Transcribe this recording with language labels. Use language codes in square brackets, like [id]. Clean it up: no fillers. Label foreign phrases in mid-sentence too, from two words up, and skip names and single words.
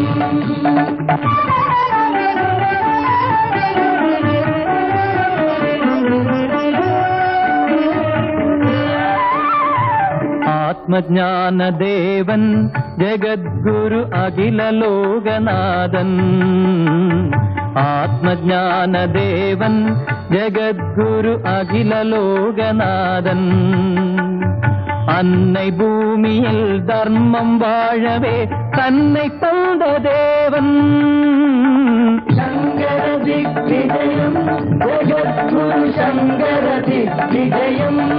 [ta] ஆத்மஞானதேவன் ஜகத்குரு அகிலலோகநாதன் ஆத்மஞானதேவன் ஜகத்குரு அகிலலோகநாதன் அன்னை பூமியில் தர்மம் வாழவே தன்னை தந்த தேவன் [sa] शंकर दिग्विजयं जगद्गुरु शंकर दिग्विजयं